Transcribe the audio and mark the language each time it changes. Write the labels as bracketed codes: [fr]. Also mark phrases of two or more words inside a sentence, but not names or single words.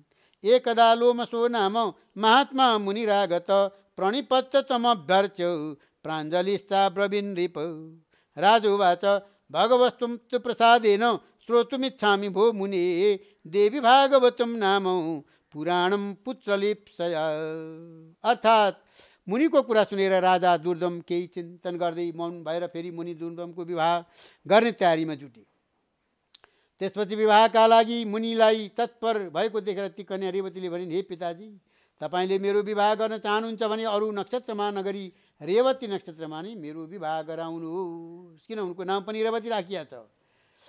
[sa] एकदा लोमसो नाम महात्मा मुनिरागत प्रणिपत्य तमभ्यर्च्य प्राञ्जलिश्चाब्रवीन् नृप। राजोवाच, भगवस्त्वं तु प्रसादेन श्रोतुमिच्छामि भो मुने देवी भागवतं नाम पुराणं पुत्रलिप्सया। [ne] अर्थात् मुनिको कुरा सुनेर राजा दुर्दम केही चिन्तन गर्दै मौन भएर फेरि मुनि दुर्दमको विवाह गर्ने तयारीमा जुटे। त्यसपछि विवाहका लागि मुनिलाई तत्पर भएको देखेर ती कन्या रेवतीले भनिन्, हे पिताजी, तपाईँले मेरो विवाह गर्न चाहनुहुन्छ भने अरू नक्षत्रमा नगरी रेवती नक्षत्रमा नै मेरो विवाह गराउनुहोस्, किन उनको नाम पनि रेवती राखिया छ।